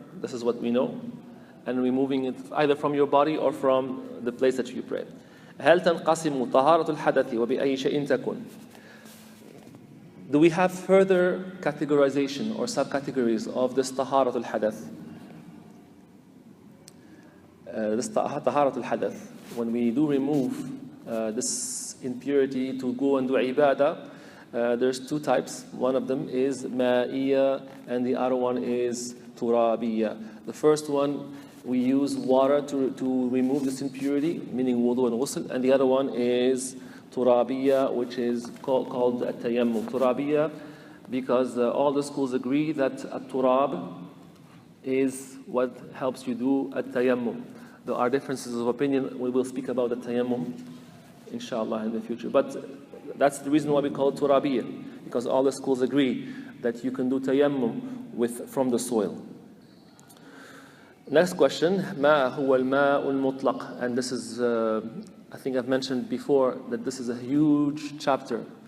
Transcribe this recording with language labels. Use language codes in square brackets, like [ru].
[en] This is what we know, and removing it either from your body or from the place that you pray. [ar] هل تنقسم طهارة الحدث وبأي شيء تكون? [en] Do we have further categorization or subcategories of this taharatul hadath? This taharatul hadath, when we do remove this impurity to go and do ibadah, there's two types. One of them is ma'iyya and the other one is turabiyya. The first one, we use water to remove this impurity, meaning wudu and ghusl, and the other one is turabiyya, which is called at-tayammum. Turabiyya, because all the schools agree that at-turab is what helps you do at-tayammum. There are differences of opinion. We will speak about the tayammum, inshallah, in the future. But that's the reason why we call it turabiyya, because all the schools agree that you can do tayammum from the soil. Next question, [ar] ما هو الماء المطلق? [en] And this is, I think I've mentioned before that this is a huge chapter.